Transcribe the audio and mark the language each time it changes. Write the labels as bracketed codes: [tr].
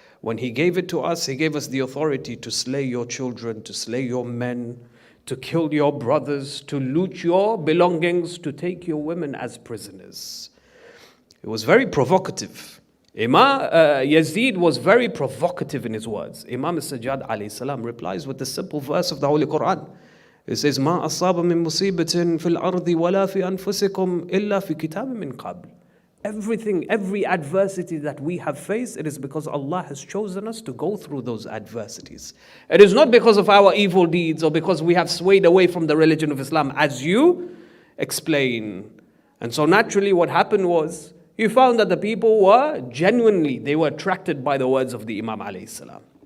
[en] When he gave it to us, he gave us the authority to slay your children, to slay your men, to kill your brothers, to loot your belongings, to take your women as prisoners. It was very provocative. Yazid was very provocative in his words. Imam Sajad alayhi salam replies with the simple verse of the Holy Quran. [ar] It says, مَا أَصَابَ مِن مُّصِيبَةٍ فِي الْأَرْضِ وَلَا فِي أَنفُسِكُمْ إِلَّا فِي كِتَابٍ مِّن قَبْلِ. [en] Every adversity that we have faced, it is because Allah has chosen us to go through those adversities. It is not because of our evil deeds or because we have swayed away from the religion of Islam, as you explain. And so naturally what happened was, you found that the people were genuinely, they were attracted by the words of the Imam Alaihissalam.